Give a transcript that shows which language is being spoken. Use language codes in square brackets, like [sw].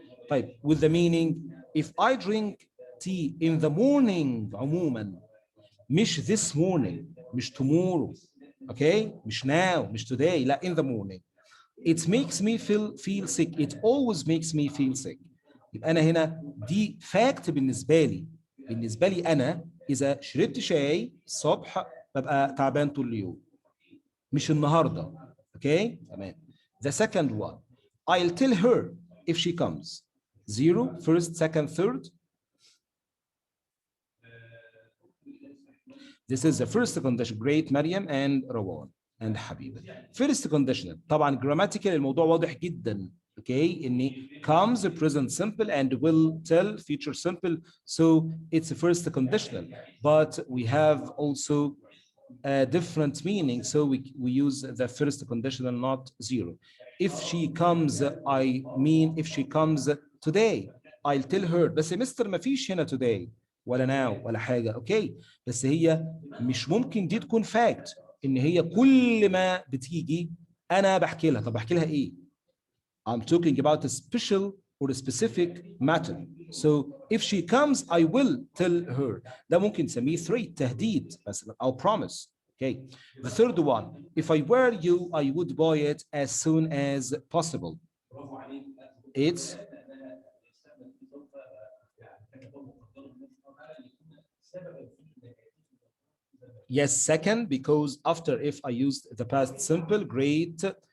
[en] طيب, with the meaning, if I drink tea in the morning عموماً, مش this morning, مش tomorrow, okay? مش now, مش today, لا, in the morning. It makes me feel sick. It always makes me feel sick. [ar] يبقى أنا هنا دي fact بالنسبة لي أنا إذا شربت شاي الصبح ببقى تعبان طول اليوم. [en] مش النهارده. Okay? تمام. The second one. I'll tell her if she comes. Zero, first, second, third. This is the first condition. Great, Maryam and Rawan. and حبيبة. [ar] First conditional طبعا grammatical الموضوع واضح جدا. [en] Okay, إن comes present simple and will tell future simple, so it's a first conditional. But we have also a different meaning, so we use the first conditional, not zero. If she comes, I mean if she comes today, I'll tell her. [ar] بس يا مستر ما فيش هنا today ولا now ولا حاجة. اوكي بس هي مش ممكن دي تكون fact ان هي كل ما بتيجي انا بحكي لها. طب بحكي لها ايه؟ [en] I'm talking about a special or a specific matter. So if she comes, I will tell her. [ar] ده ممكن نسميه threat, تهديد مثلا أو promise. [en] Okay. The third one, if I were you, I would buy it as soon as possible. It's yes, second, because after if I used the past simple, great.